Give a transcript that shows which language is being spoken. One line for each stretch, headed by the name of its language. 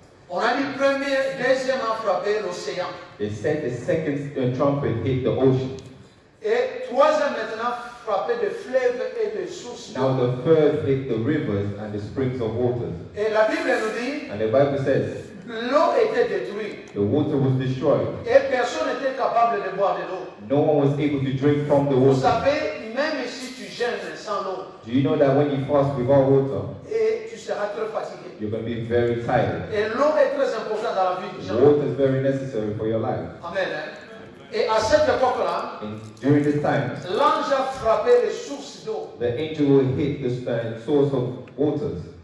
French: On a dit premier, deuxièmement frappé l'océan.
English: They said the second trumpet hit the ocean.
French: Et troisième maintenant frappé des fleuves et des sources.
English: Now the third hit the rivers and the springs of water.
French: Et la Bible nous dit,
English: and the Bible says,
French: l'eau était détruite.
English: The water was destroyed.
French: Et personne n'était capable de boire de l'eau.
English: No one was able to drink from the water.
French: Vous savez, même si tu jeûnes sans l'eau,
English: do you know that when you fast without water,
French: et tu seras très fatigué.
English: You're going to be very tired.
French: Et l'eau est très importante dans la vie du gens.
English: Water is very necessary for your life.
French: Amen. Et à cette époque-là,
English: during this time,
French: l'ange a frappé les sources d'eau.
English: The angel will hit the source of waters.